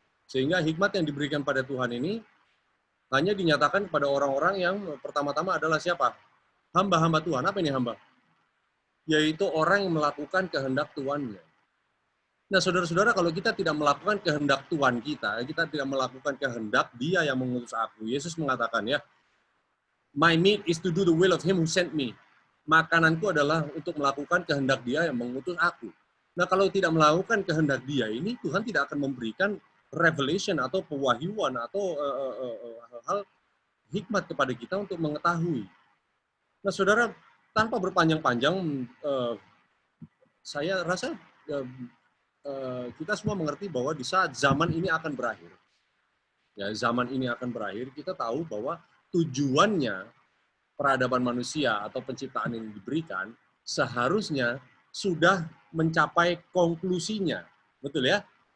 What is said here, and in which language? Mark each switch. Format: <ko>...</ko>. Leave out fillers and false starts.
<id>Sehingga hikmat yang diberikan pada Tuhan ini hanya dinyatakan kepada orang-orang yang pertama-tama adalah siapa? Hamba-hamba Tuhan. Apa ini hamba? Yaitu orang yang melakukan kehendak Tuhannya. Nah, saudara-saudara, kalau kita tidak melakukan kehendak Tuhan kita tidak melakukan kehendak Dia yang mengutus aku. Yesus mengatakan, ya,</id> <en>my meat is to do the will of Him who sent me.</en> <id>Makananku adalah untuk melakukan kehendak Dia yang mengutus aku. Nah, kalau tidak melakukan kehendak Dia ini, Tuhan tidak akan memberikan revelation atau pewahyuan atau hal-hal hikmat kepada kita untuk mengetahui. Nah, saudara, tanpa berpanjang-panjang, saya rasa kita semua mengerti bahwa di saat zaman ini akan berakhir, ya, zaman ini akan berakhir, kita tahu bahwa tujuannya peradaban manusia atau penciptaan yang diberikan seharusnya sudah mencapai konklusinya, betul ya?</id>